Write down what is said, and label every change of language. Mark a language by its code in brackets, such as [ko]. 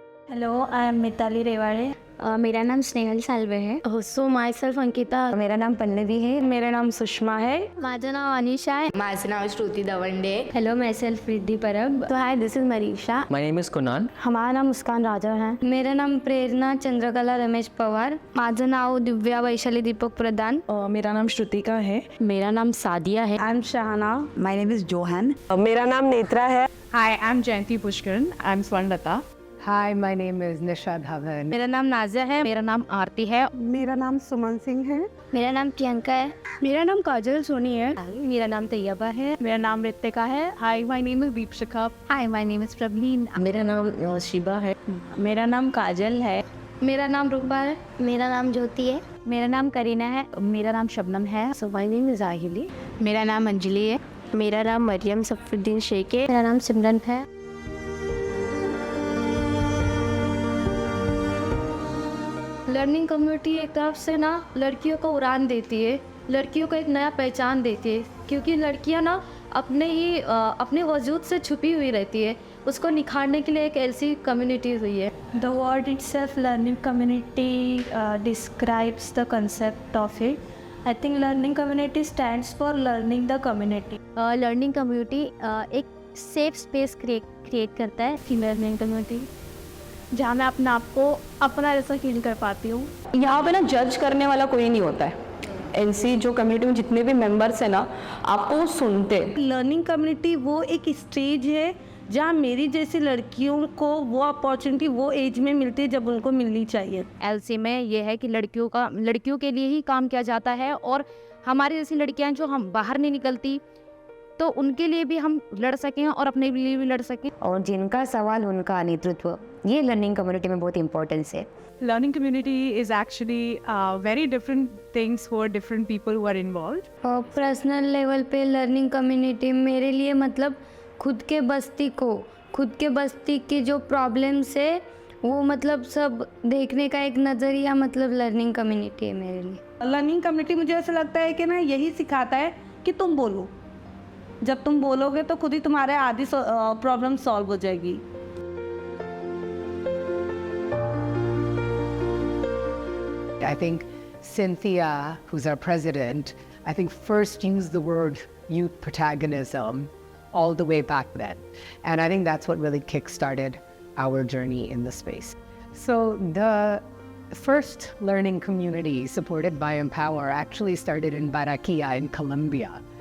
[en] Hello, I am Mitali Rewade. [hi] मेरा नाम स्नेहल साल्वे है। [en] So myself Ankita. [hi] मेरा नाम पल्लवी है। मेरा नाम सुषमा है। [mr] माझं नाव अनिशा है। माझं नाव श्रुति Dawande. [en] Hello, myself Riddhi Parab. तो hi, this is Marisha. My name is Kunal. [hi] हमारा नाम मुस्कान राजा है। मेरा नाम प्रेरणा चंद्रकला रमेश पवार। [mr] माझं नाव दिव्या वैशाली दीपक प्रधान। [hi] मेरा नाम श्रुतिका है। मेरा नाम सादिया है। [en] I am Shahana. My name is Johan. [hi] मेरा नाम नेत्रा है। [en] Hi, I am Jayanti Pushkaran. I am Swarnalata. Hi, my name is Nisha Dhawan. [hi] मेरा नाम नाजिया है। मेरा नाम आरती है। मेरा नाम सुमन सिंह है। मेरा नाम प्रियंका है। मेरा नाम काजल सोनी है। मेरा नाम तैयबा है। मेरा नाम रितिका है। [en] Hi, my name is Deepshikha. Hi, my name is Pravleen. [hi] मेरा नाम शिबा है। मेरा नाम काजल है। मेरा नाम रूपा है। मेरा नाम ज्योति है। मेरा नाम करीना है। मेरा नाम शबनम है। [en] So my name is Aahili. [hi] मेरा नाम अंजलि है। मेरा नाम मरियम सफरुद्दीन शेख है। मेरा नाम सिमरन है। लर्निंग कम्युनिटी एक तरफ से ना लड़कियों को उड़ान देती है, लड़कियों को एक नया पहचान देती है, क्योंकि लड़कियां ना अपने वजूद से छुपी हुई रहती है। उसको निखारने के लिए एक ऐसी कम्युनिटी हुई है। [en] The word itself learning community describes the concept of it. I think learning community stands for learning the community. [hi] Learning community एक सेफ स्पेस क्रिएट करता है कि लर्निंग कम्युनिटी जहाँ मैं अपने आप को अपना जैसा फील कर पाती हूँ। यहाँ पे ना जज करने वाला कोई नहीं होता है। एनसी जो कम्युनिटी में जितने भी मेंबर्स हैं ना, आपको सुनते। लर्निंग कम्युनिटी वो एक स्टेज है जहाँ मेरी जैसी लड़कियों को वो अपॉर्चुनिटी वो एज में मिलती है जब उनको मिलनी चाहिए। एलसी में ये है कि लड़कियों के लिए ही काम किया जाता है, और हमारी जैसी लड़कियां जो हम बाहर नहीं निकलती, तो उनके लिए भी हम लड़ सकें और अपने लिए भी लड़ सकें। और जिनका सवाल उनका नेतृत्व, ये लर्निंग कम्युनिटी में बहुत इंपॉर्टेंस है। [en] Learning community is actually very different things for different people who are involved. [hi] Personal level पे लर्निंग कम्युनिटी मेरे लिए मतलब खुद के बस्ती की जो प्रॉब्लम्स है वो मतलब सब देखने का एक नज़रिया मतलब लर्निंग कम्युनिटी है मेरे लिए। लर्निंग कम्युनिटी मुझे ऐसा लगता है कि ना यही सिखाता है कि तुम बोलो, जब तुम बोलोगे तो खुद ही तुम्हारे आधी प्रॉब्लम सॉल्व हो जाएगी। [en] I think Cynthia, who's our president, I think first used the word youth protagonism all the way back then. And I think that's what really kick-started our journey in the space. So the first learning community supported by Empower actually started in Barranquilla in Colombia.